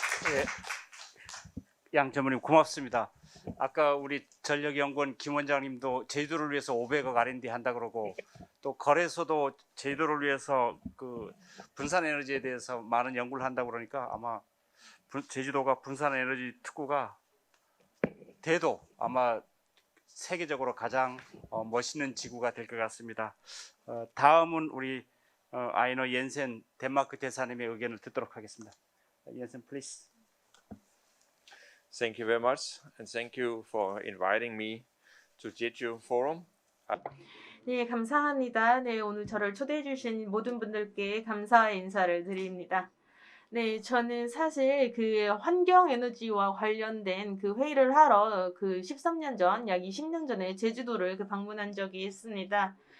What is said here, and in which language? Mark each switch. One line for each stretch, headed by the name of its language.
Korean: 예, 양 전무님 고맙습니다. 아까 우리 전력연구원 김 원장님도 제주도를 위해서 500억 R&D 한다 그러고 또 거래소도 제주도를 위해서 그 분산 에너지에 대해서 많은 연구를 한다고 그러니까 아마 제주도가 분산 에너지 특구가 돼도 아마 세계적으로 가장 멋있는 지구가 될 것 같습니다. 다음은 우리 아이너 옌센 덴마크 대사님의 의견을 듣도록 하겠습니다.
English: 옌센, please. Thank you very much, and thank you for inviting me to Jeju Forum.
Korean: 네, 감사합니다. 네, 오늘 저를 초대해 주신 모든 분들께 감사의 인사를 드립니다. 네, 저는 사실 그 환경 에너지와 관련된 그 회의를 하러 그 13년 전, 약 20년 전에 제주도를 방문한 적이 있습니다.